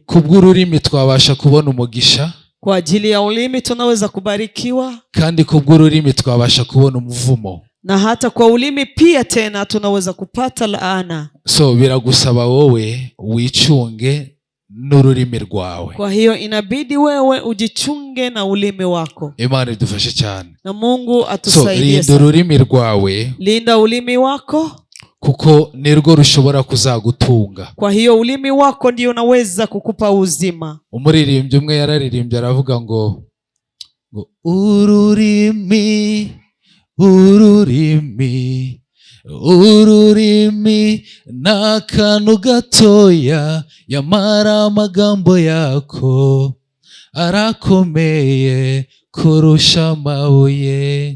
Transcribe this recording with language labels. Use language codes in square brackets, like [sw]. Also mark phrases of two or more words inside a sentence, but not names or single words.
[rw] Kubw'ururimi twabasha kubona umugisha. [sw] Kwa ajili ya ulimi tunaweza kubarikiwa. [rw] Kandi kubw'ururimi twabasha kubona umuvumo. [sw] Na hata kwa ulimi pia tena tunaweza kupata laana. [rw] So biragusaba wowe wichunge n'ururimi rwawe. [sw] Kwa hiyo inabidi wewe ujichunge na ulimi wako. [rw] Imana idufashe cyane. [sw] Na Mungu atusaidie. [rw] So linda ururimi rwawe. [sw] Linda ulimi wako. [rw] kuko nirwo rushobora kuzagutunga. [sw] Kwa hiyo ulimi wako ndio unaweza kukupa uzima. [rw] Umuririmbyi umwe yararirimbye aravuga ngo ururimi n'akantu gatoya, yamara amagambo yako arakomeye kurusha amabuye.